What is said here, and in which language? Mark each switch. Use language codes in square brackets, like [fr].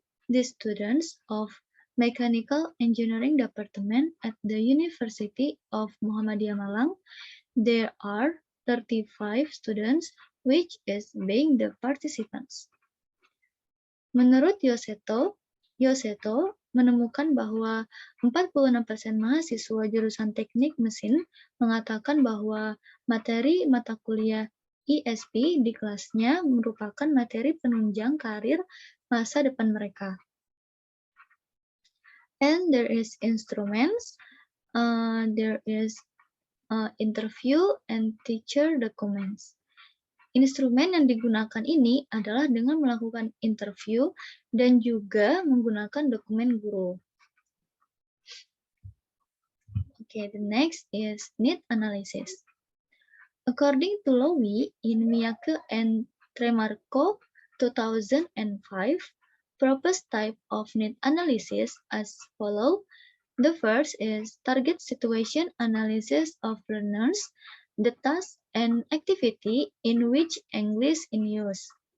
[en] The students of Mechanical Engineering Department at the University of Muhammadiyah Malang. There are 35 students, which is being the participants. [id] Menurut Yoseto menemukan bahwa 46% mahasiswa jurusan teknik mesin mengatakan bahwa materi mata kuliah ESP di kelasnya merupakan materi penunjang karir masa depan mereka. [en] And there is instruments, there is interview and teacher documents. [id] Instrumen yang digunakan ini adalah dengan melakukan interview dan juga menggunakan dokumen guru. [en] Okay, the next is need analysis. According to Lowy in Miyake and Tremarco 2005, proposed type of need analysis as follows. The first is target situation analysis of learners, the task and activity in which English in use.